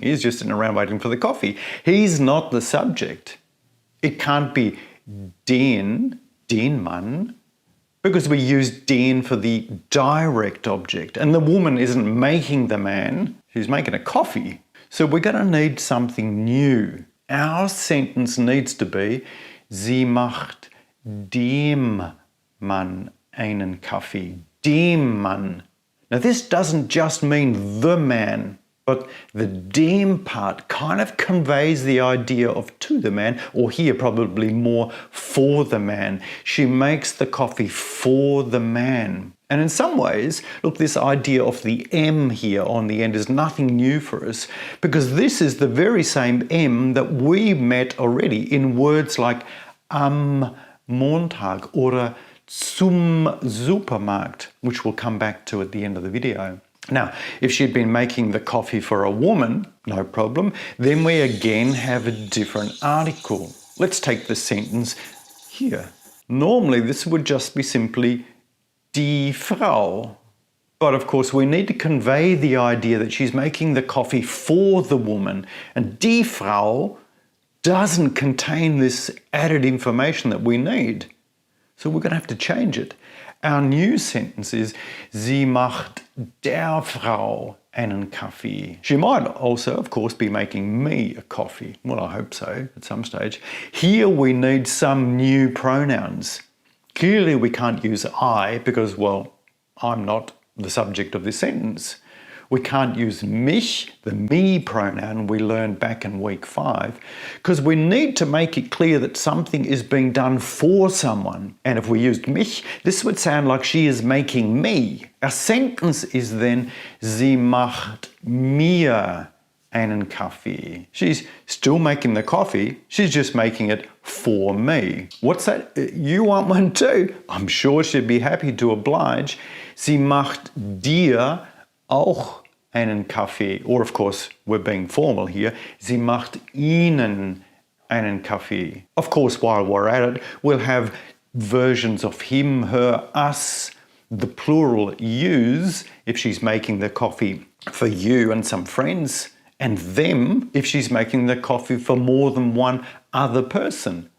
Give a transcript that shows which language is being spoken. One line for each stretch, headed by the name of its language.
English: He's just sitting around waiting for the coffee. He's not the subject. It can't be
German: den Mann,
English: because we use den for the direct object. And the woman isn't making the man, she's making a coffee. So we're going to need something new. Our sentence needs to be,
German: sie macht dem Mann einen Kaffee. Dem Mann.
English: Now this doesn't just mean the man, but the dem part kind of conveys the idea of to the man, or here probably more for the man. She makes the coffee for the man. And in some ways, look, this idea of the M here on the end is nothing new for us, because this is the very same M that we met already in words like
German: am Montag oder zum Supermarkt,
English: which we'll come back to at the end of the video. Now, if she'd been making the coffee for a woman, no problem, then we again have a different article. Let's take the sentence here. Normally, this would just be simply
German: die Frau.
English: But of course, we need to convey the idea that she's making the coffee for the woman. And
German: die Frau
English: doesn't contain this added information that we need. So we're going to have to change it. Our new sentence is,
German: sie macht der Frau einen Kaffee.
English: She might also, of course, be making me a coffee. Well, I hope so at some stage. Here we need some new pronouns. Clearly we can't use I because, well, I'm not the subject of this sentence. We can't use mich, the me pronoun we learned back in week 5, because we need to make it clear that something is being done for someone. And if we used mich, this would sound like she is making me. Our sentence is then,
German: sie macht mir einen Kaffee.
English: She's still making the coffee, she's just making it for me. What's that? You want one too? I'm sure she'd be happy to oblige.
German: Sie macht dir auch einen Kaffee.
English: Or of course, we're being formal here.
German: Sie macht ihnen einen Kaffee.
English: Of course, while we're at it, we'll have versions of him, her, us, the plural use if she's making the coffee for you and some friends, and them if she's making the coffee for more than one other person.